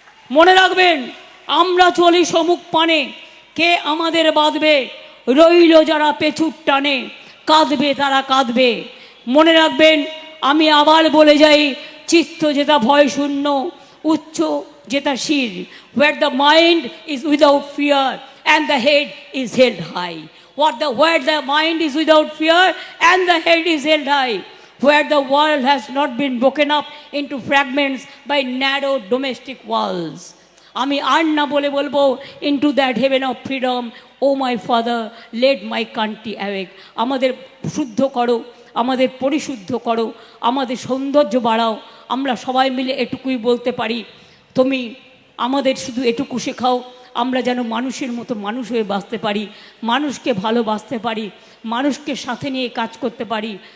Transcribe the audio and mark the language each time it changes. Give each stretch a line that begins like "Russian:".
Bangla: মনে রাখবেন, আমরা চলি সমুখ পানে, কে আমাদের বাঁধবে, রইল যারা পেছুর টানে, কাঁদবে তারা কাঁদবে। মনে রাখবেন, আমি আবার বলে যাই, চিত্ত যেটা ভয় শূন্য, উচ্চ যেটা শির,
English: where the mind is without fear and the head is held high. Where the mind is without fear and the head is held high, where the world has not been broken up into fragments by narrow domestic walls.
Bangla: আমি আর না বলে বলবো,
English: into that heaven of freedom, oh my father, lead my country awake.
Bangla: আমাদের শুদ্ধ করো, আমাদের পরিশুদ্ধ করো, আমাদের সৌন্দর্য বাড়াও। আমরা সবাই মিলে এটুকুই বলতে পারি, তুমি আমাদের শুধু এটুকু শেখাও, আমরা যেন মানুষের মতো মানুষ হয়ে বাঁচতে পারি, মানুষকে ভালোবাসতে পারি, মানুষকে সাথে নিয়ে কাজ করতে পারি।